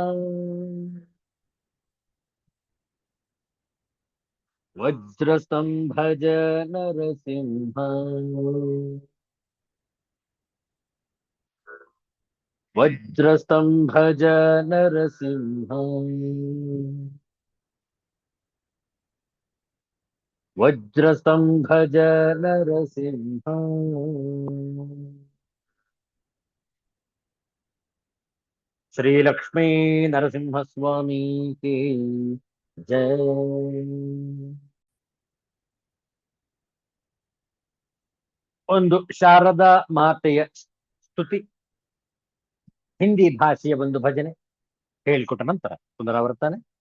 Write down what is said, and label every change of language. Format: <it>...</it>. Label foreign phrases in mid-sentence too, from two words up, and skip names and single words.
<sa>ವಜ್ರಸ್ತಂಭಜ ನರಸಿಂಹ ವಜ್ರಸ್ತಂಭಜ ನರಸಿಂಹ ವಜ್ರಸ್ತಂಭಜ ನರಸಿಂಹ ಶ್ರೀ ಲಕ್ಷ್ಮೀ ನರಸಿಂಹ ಸ್ವಾಮಿ</sa> <hi>की जय.</hi> <kn>ಒಂದು ಶಾರದಾ ಮಾತೆಯ ಸ್ತುತಿ, ಹಿಂದಿ ಭಾಷೆಯ ಒಂದು ಭಜನೆ ಹೇಳಿಕೊಟ್ಟ ನಂತರ ಪುನರಾವರ್ತನೆ.</kn>